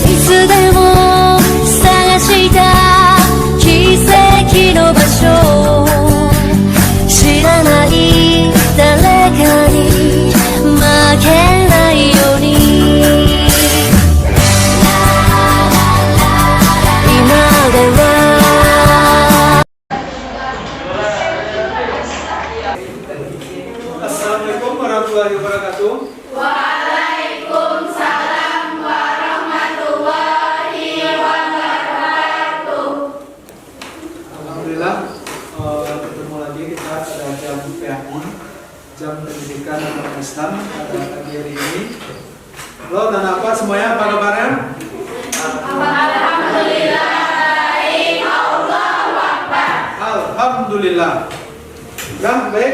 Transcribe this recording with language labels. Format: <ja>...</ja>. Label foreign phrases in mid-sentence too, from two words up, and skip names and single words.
<ja>つでも探した奇跡の場所、知らない誰かに負けないように、今では。</ja> <ar>السلام عليكم ورحمة الله وبركاته. وعليكم السلام ورحمة الله وبركاته.</ar> <id>Alhamdulillah, ketemu lagi kita pada jam PAI, jam pendidikan agama Islam pada pagi hari ini. Halo dan apa semuanya, apa kabarnya? Alhamdulillah, baik.</id> <ar>الله أكبر.</ar> <id>Alhamdulillah. Nah, baik.</id>